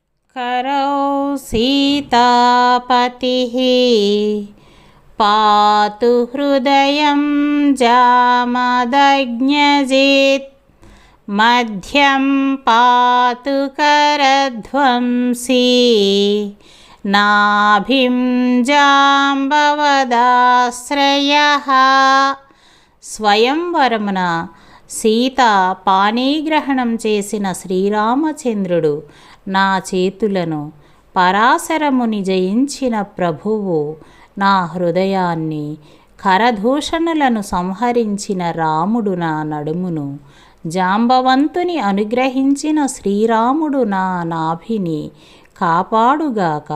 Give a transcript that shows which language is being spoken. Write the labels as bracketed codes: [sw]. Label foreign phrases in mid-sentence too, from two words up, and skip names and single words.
[sa] करौ सीतापतिः पातु हृदयं जामदग्न्यजित् मध्यं पातु करध्वंसी नाभिं जाम्बवदाश्रयः। [te] స్వయంవరమున సీత పాణిగ్రహణం చేసిన శ్రీరామచంద్రుడు నా చేతులను, పరాశరముని జయించిన ప్రభువు నా హృదయాన్ని, కరదూషణులను సంహరించిన రాముడు నా నడుమును, జాంబవంతుని అనుగ్రహించిన శ్రీరాముడు నా నాభిని కాపాడుగాక.